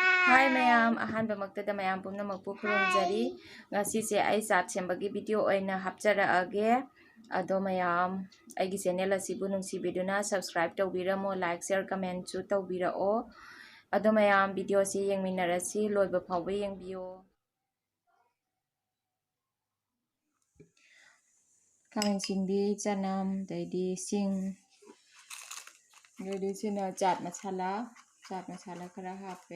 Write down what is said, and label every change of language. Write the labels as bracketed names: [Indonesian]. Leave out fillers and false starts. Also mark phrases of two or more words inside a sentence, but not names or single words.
[Manipuri] Hi mayam, ahanbamaktada mayam pumnamakpu khurumjari. Ngasise ai chat sembagi video oina hapjarage. Ado mayam aigi channel asibu nungsibiduna subscribe tawbiramo, [English] like share comment [Manipuri] chu tawbirao. Ado mayam video si yengminarasi loiba phawba yengbiyo. Kamen sinbi chanam daidi sing daidi sina chat masala khara hape.